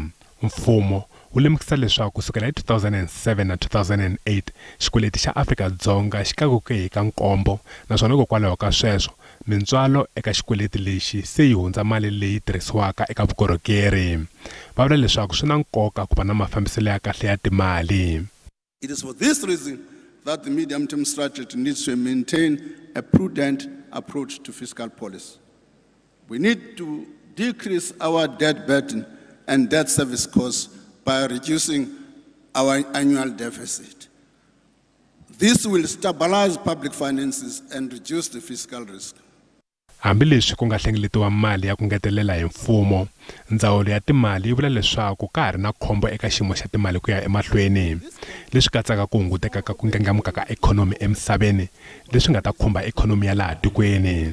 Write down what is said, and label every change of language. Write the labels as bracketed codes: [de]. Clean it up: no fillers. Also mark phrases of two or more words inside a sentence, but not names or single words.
[ts] Mfumo wu lemukisa leswaku kusukela hi 2007 na 2008 xikweleti xa Afrika-Dzonga xi tlakuke hi ka nkombo, naswona hikokwalaho ka sweswo mintswalo eka xikweleti lexi se yi hundza mali leyi tirhisiwaka eka vukorhokeri. Va vula leswaku swi na nkoka ku va na mafambiselo ya kahle ya timali. [en] It is for this reason that the medium-term strategy needs to maintain a prudent approach to fiscal policy. We need to decrease our debt burden and debt service costs by reducing our annual deficit. This will stabilize public finances and reduce the fiscal risk. [ts] Hambileswi ku nga hlengeletiwa mali ya ku ngetelela hi mfumo, ndzawulo ya timali yi vula leswaku ka ha ri na khombo eka xiyimo xa timali ku ya emahlweni, leswi katsaka ku hunguteka ka ku ndlandlamuka ka ikhonomi emisaveni, leswi nga ta khumba ikhonomi ya laha tikweni.